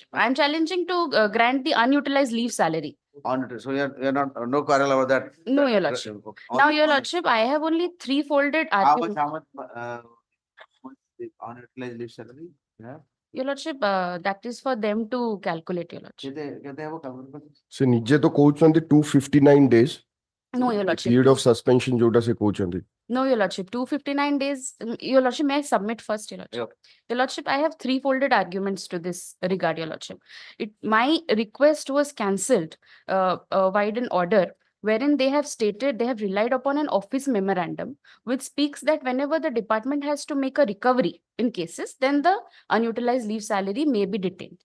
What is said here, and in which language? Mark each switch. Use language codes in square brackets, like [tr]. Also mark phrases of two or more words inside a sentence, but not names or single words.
[en] I am challenging to grant the unutilized leave salary. So you are not no quarrel about that. No, Your Lordship. Now, Your Lordship, I have only 3 folded arguments. How much unutilized leave salary? Yeah. Your Lordship, that is for them to calculate, Your Lordship. [or] ସେ ନିଜେ ତ କହୁଛନ୍ତି 259 days [en] No, Your Lordship. period of suspension [or] ଯୋଉଟା ସେ କହୁଛନ୍ତି [en] No, Your Lordship. 259 days. Your Lordship, may I submit first, Your Lordship? Your Lordship, I have 3 folded arguments to this regard, Your Lordship. My request was cancelled via an order wherein they have stated they have relied upon an office memorandum which speaks that whenever the department has to make a recovery in cases, then the unutilized leave salary may be detained.